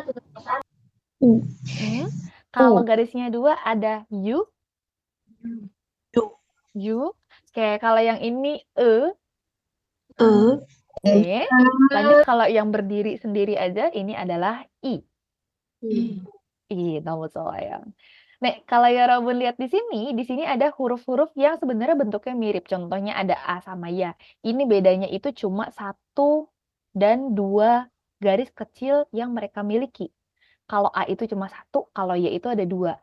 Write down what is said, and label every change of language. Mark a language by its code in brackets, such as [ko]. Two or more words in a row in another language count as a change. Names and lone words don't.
[ko] 오, [id] Hmm. Kalau [ko] 오, [id] garisnya dua ada U. [ko] 요, [id] U. Oke, kalau yang ini E. [ko] 어, [id] E. Lanjut kalau yang berdiri sendiri aja ini adalah I. [ko] 너무 좋아요. [id] Nih, kalau 여러분 lihat di sini ada huruf-huruf yang sebenarnya bentuknya mirip. Contohnya ada A sama Ya. Ini bedanya itu cuma 1 dan 2 garis kecil yang mereka miliki. Kalau A itu cuma 1, kalau Y itu ada 2.